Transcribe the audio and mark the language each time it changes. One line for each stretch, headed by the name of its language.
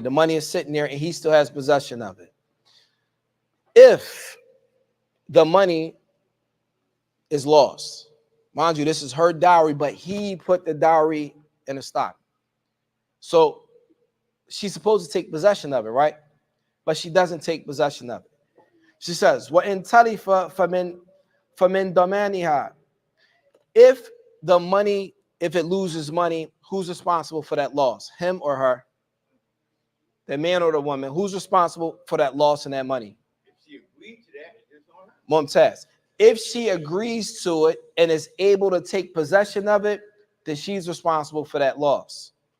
English: The money is sitting there and he still has possession of it. If the money is lost, mind you, this is her dowry, but he put the dowry in a stock. So she's supposed to take possession of it, right? But she doesn't take possession of it.
Arabic: She says, وَإِن تَلِفَ فَمِن دَمَانِهَا.
English: If the money, if it loses money, who's responsible for that loss? Him or her? The man or the woman? Who's responsible for that loss and that money? If she agreed to that, it's all right.
Arabic: Mumtaz.
English: If she agrees to it and is able to take possession of it, then she's responsible for that loss.